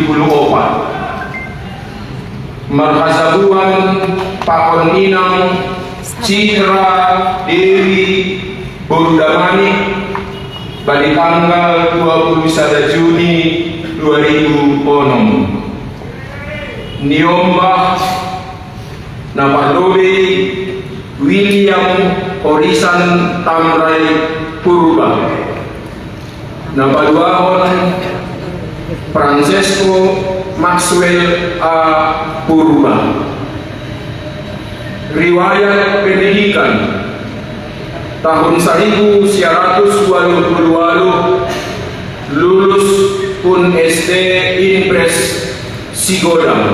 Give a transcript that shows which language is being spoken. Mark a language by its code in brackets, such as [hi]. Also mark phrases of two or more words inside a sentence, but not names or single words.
[bts] Marhasabuan Pakon Inang Citra Dewi Burdamani [id] pada tanggal 21 Juni 2006. [bts] Niombah Napalobe William Orisan Tamrai Purba. Nampaluahon Francesco Maxwell A. Purba. [id] Riwayat pendidikan tahun 1988 lulus pun SD Impres Sigodang.